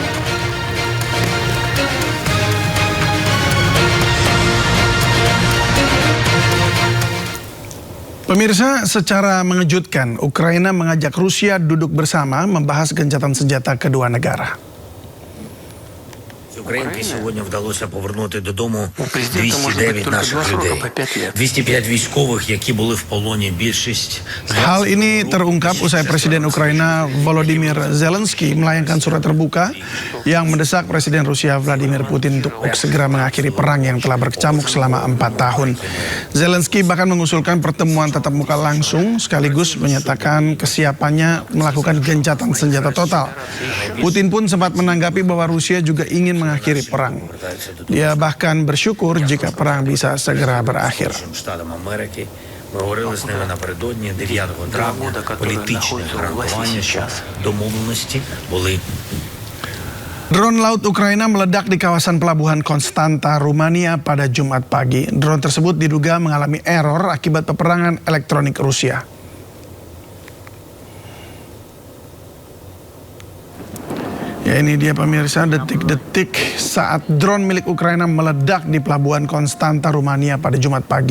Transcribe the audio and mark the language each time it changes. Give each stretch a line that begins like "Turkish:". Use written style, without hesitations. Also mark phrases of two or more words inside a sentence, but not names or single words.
Indonesian: Pemirsa, secara mengejutkan, Ukraina mengajak Rusia duduk bersama membahas gencatan senjata kedua negara.
Ukrainian: Українки сьогодні вдалося повернути додому 209 наших людей. 205 військових, які були в полоні. Більшість
Indonesian: Hal ini terungkap usai Presiden Ukraina Volodymyr Zelensky melayangkan surat terbuka yang mendesak Presiden Rusia Vladimir Putin untuk segera mengakhiri perang yang telah berkecamuk selama 4 tahun. Zelensky bahkan mengusulkan pertemuan tatap muka langsung sekaligus menyatakan kesiapannya melakukan gencatan senjata total. Putin pun sempat menanggapi bahwa Rusia juga ingin mengakhiri perang. Dia bahkan bersyukur jika perang bisa segera berakhir.
Ukrainian: Штатам Америки. Ми говорили з ними напередодні 9 травня. Політичне гарантування, що домовленості були.
Indonesian: Drone laut Ukraina meledak di kawasan pelabuhan Konstanta, Rumania pada Jumat pagi. Drone tersebut diduga mengalami error akibat peperangan elektronik Rusia. Ya, ini dia pemirsa detik-detik saat drone milik Ukraina meledak di pelabuhan Konstanta, Rumania pada Jumat pagi.